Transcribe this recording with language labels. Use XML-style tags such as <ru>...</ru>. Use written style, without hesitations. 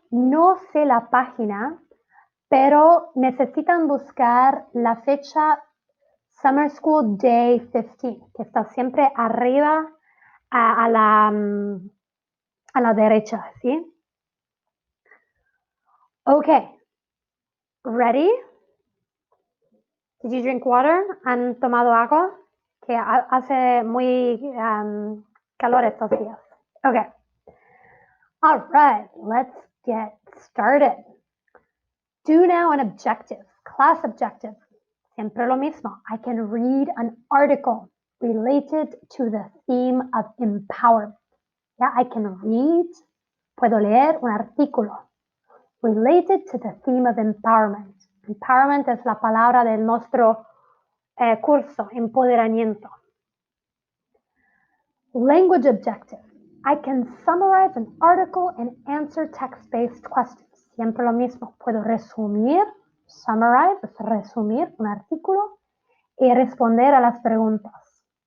<es>No sé la página, pero necesitan buscar la fecha Summer School Day 15, que está siempre arriba a la derecha, ¿sí?</es> <en>Okay. Ready? Did you drink water?</en> <es>¿Han tomado agua? Que hace muy calor estos días.</es> <en>Okay. All right, let's get started. Do now an objective, class objective.</en> <es>Siempre lo mismo.</es> <en>I can read an article related to the theme of empowerment. Yeah, I can read,</en> <es>puedo leer un artículo</es> <en>related to the theme of empowerment.</en> <es>Empowerment es la palabra de nuestro curso, empoderamiento.</es> <en>Language objective. I can summarize an article and answer text-based questions.</en> <es>Siempre lo mismo. Puedo resumir, summarize, es resumir un artículo y responder a las preguntas.</es>